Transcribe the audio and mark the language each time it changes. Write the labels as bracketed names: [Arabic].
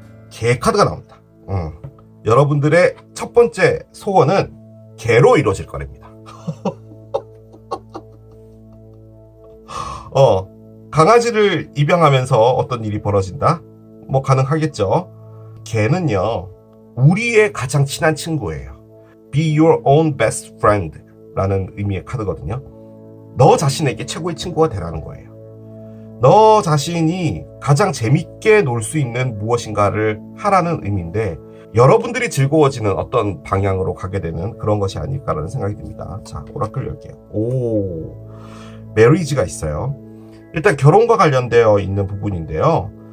[Korean] 개 카드가 나옵니다. 여러분들의 첫 번째 소원은 개로 이루어질 거랍니다. 강아지를 입양하면서 어떤 일이 벌어진다? 뭐 가능하겠죠. 개는요, 우리의 가장 친한 친구예요. [English] Be your own best friend [Korean] 라는 의미의 카드거든요. 너 자신에게 최고의 친구가 되라는 거예요. 너 자신이 가장 재밌게 놀 수 있는 무엇인가를 하라는 의미인데, 여러분들이 즐거워지는 어떤 방향으로 가게 되는 그런 것이 아닐까라는 생각이 듭니다. 자, 오라클 열게요. 오, 메리지가 있어요. 일단 결혼과 관련되어 있는 부분인데요.